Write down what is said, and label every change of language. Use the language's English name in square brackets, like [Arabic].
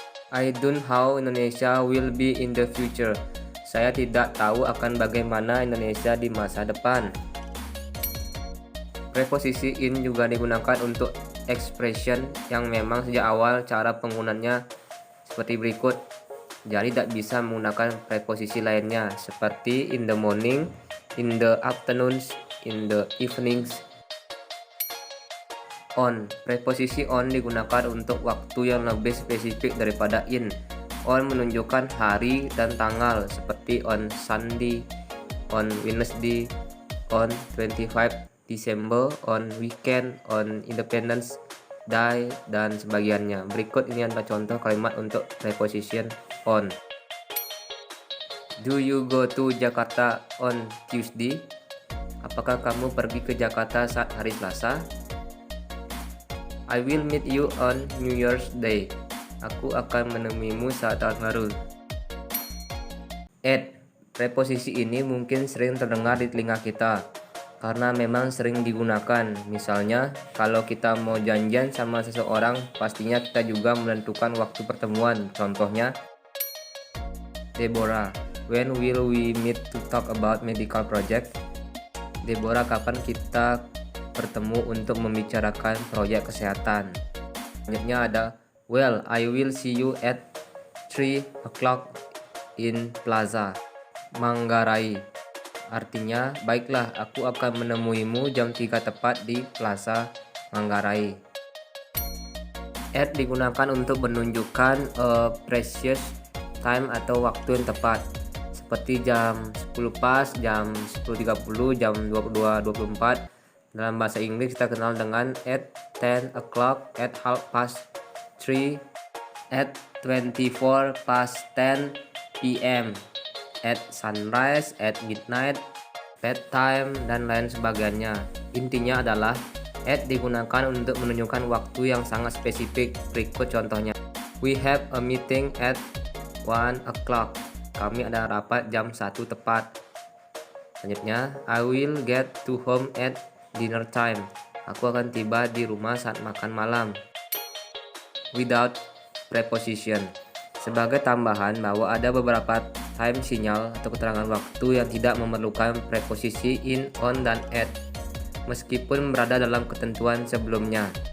[English] I don't know how Indonesia will be in the future. [Indonesian] Saya tidak tahu akan bagaimana Indonesia di masa depan. Preposisi in juga digunakan untuk expression yang memang sejak awal cara penggunaannya seperti berikut. Jadi tidak bisa menggunakan preposisi lainnya seperti [English] in the morning, in the afternoons, in the evenings. On. [Indonesian] Preposisi on digunakan untuk waktu yang lebih spesifik daripada in. [English] On [Indonesian] menunjukkan hari dan tanggal seperti [English] on Sunday, on Wednesday, on 25 December, on weekend, on Independence Day, [Indonesian] dan sebagainya. Berikut ini adalah contoh kalimat untuk preposition on. [English] Do you go to Jakarta on Tuesday? [Indonesian] Apakah kamu pergi ke Jakarta saat hari Selasa? [English] I will meet you on New Year's Day. [Indonesian] Aku akan menemuimu saat tahun baru. [English] At. [Indonesian] Preposisi ini mungkin sering terdengar di telinga kita karena memang sering digunakan. Misalnya, kalau kita mau janjian sama seseorang, pastinya kita juga menentukan waktu pertemuan. Contohnya, [English] Deborah, when will we meet to talk about medical project? [Indonesian] Deborah, kapan kita bertemu untuk membicarakan proyek kesehatan? Selanjutnya ada, [English] well, I will see you at 3 o'clock in Plaza Manggarai. [Indonesian] Artinya, baiklah, aku akan menemuimu jam 3 tepat di Plaza Manggarai. At digunakan untuk menunjukkan precious time atau waktu yang tepat, seperti jam 10 pas, jam 10.30, jam 22.24. Dalam bahasa Inggris kita kenal dengan [English] at 10 o'clock, at 3:30, at 24 past 10 p.m., at sunrise, at midnight, bedtime, [Indonesian] dan lain sebagainya. Intinya adalah at digunakan untuk menunjukkan waktu yang sangat spesifik. Berikut contohnya. [English] We have a meeting at 1 o'clock. [Indonesian] Kami ada rapat jam 1 tepat. Selanjutnya, [English] I will get to home at dinner time. [Indonesian] Aku akan tiba di rumah saat makan malam. [English] Without preposition. [Indonesian] Sebagai tambahan bahwa ada beberapa time sinyal atau keterangan waktu yang tidak memerlukan preposisi in, on, dan at, meskipun berada dalam ketentuan sebelumnya.